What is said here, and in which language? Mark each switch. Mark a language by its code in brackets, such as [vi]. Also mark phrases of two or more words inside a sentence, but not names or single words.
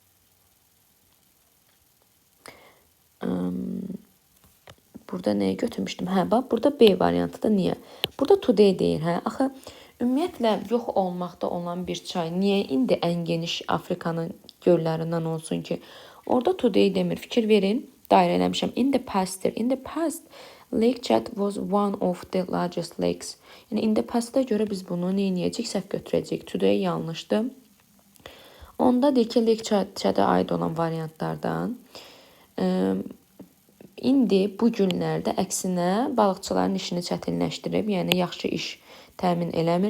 [az] Burada nəyə götürmüşdüm? Hə, bax, burada B variantıdır. Niyə? Burada today deyir, hə? Axı, ümumiyyətlə, yox olmaqda olan bir çay niyə indi ən geniş Afrikanın göllərindən olsun ki? Orada today demir. Fikir verin. Dairə eləmişəm. [en] In the past'dir. In the past, Lake Chad was one of the largest lakes. [az] Yəni, [en] in the past'a [az] görə biz bunu neyiniyəcək? Səhv götürəcək. Today yanlışdır. Onda deyir ki, Lake Chad'a aid olan variantlardan İndi bu günlərdə əksinə balıqçıların işini çətinləşdirib, yəni yaxşı iş təmin eləmir.